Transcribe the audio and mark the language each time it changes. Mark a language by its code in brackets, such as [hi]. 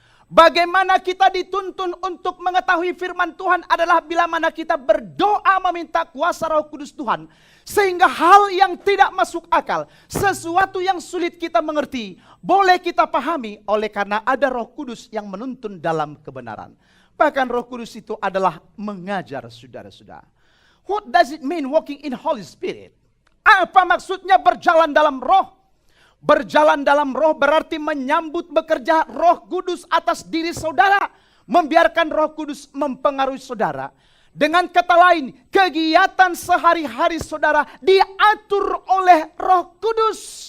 [id] Bagaimana kita dituntun untuk mengetahui firman Tuhan adalah bila mana kita berdoa meminta kuasa Roh Kudus Tuhan. Sehingga hal yang tidak masuk akal, sesuatu yang sulit kita mengerti, boleh kita pahami oleh karena ada Roh Kudus yang menuntun dalam kebenaran. Bahkan Roh Kudus itu adalah mengajar saudara-saudara. [en] What does it mean walking in Holy Spirit? [id] Apa maksudnya berjalan dalam Roh? Berjalan dalam Roh berarti menyambut bekerja Roh Kudus atas diri saudara. Membiarkan Roh Kudus mempengaruhi saudara. Dengan kata lain, kegiatan sehari-hari saudara diatur oleh Roh Kudus.